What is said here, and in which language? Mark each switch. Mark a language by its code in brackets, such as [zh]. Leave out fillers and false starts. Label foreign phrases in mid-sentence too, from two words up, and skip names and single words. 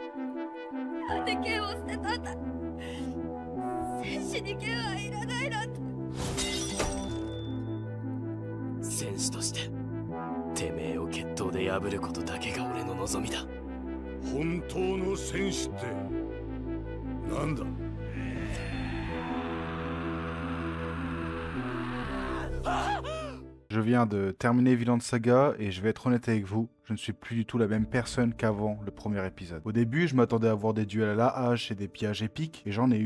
[ja] なんで剣を捨てたんだ。戦士に剣はいらないなんて。戦士としててめえを決闘で破ることだけが俺の望みだ。本当の戦士ってなんだ。 [fr] Je viens de terminer Vinland Saga et je vais être honnête avec vous, je ne suis plus du tout la même personne qu'avant le premier épisode. Au début, je m'attendais à voir des duels à la hache et des pillages épiques, et j'en ai eu.